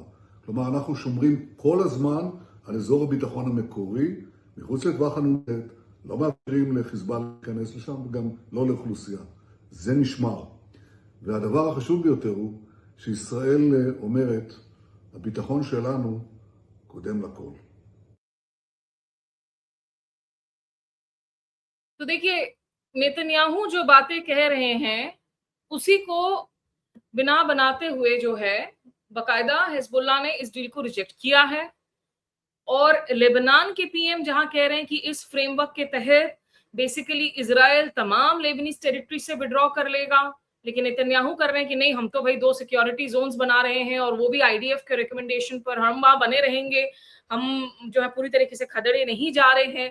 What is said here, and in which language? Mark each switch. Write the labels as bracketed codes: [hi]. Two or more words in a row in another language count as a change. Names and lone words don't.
[he] כלומר, אנחנו שומרים כל הזמן על אזור הביטחון המקורי, מחוץ לטווח הנ"ט, לא מאפשרים לחיזבאללה להיכנס לשם, וגם לא לאוכלוסייה. זה נשמר. והדבר החשוב ביותר הוא שישראל אומרת, הביטחון שלנו קודם לכל. [hi] तो देखिए, नेतन्याहू जो बातें कह रहे हैं उसी को बिना बनाते हुए जो है बकायदा हिजबुल्लाह ने इस डील को रिजेक्ट किया है। और लेबनान के पीएम जहां कह रहे हैं कि इस फ्रेमवर्क के तहत बेसिकली इजराइल तमाम [en] Lebanese territory [hi] से विड्रॉ कर लेगा, लेकिन नेतन्याहू कर रहे हैं कि नहीं, हम तो भाई 2 [en] security zones [hi] बना रहे हैं और वो भी आईडीएफ के रिकमेंडेशन पर हम वहां बने रहेंगे, हम जो है पूरी तरीके से खदेड़े नहीं जा रहे हैं।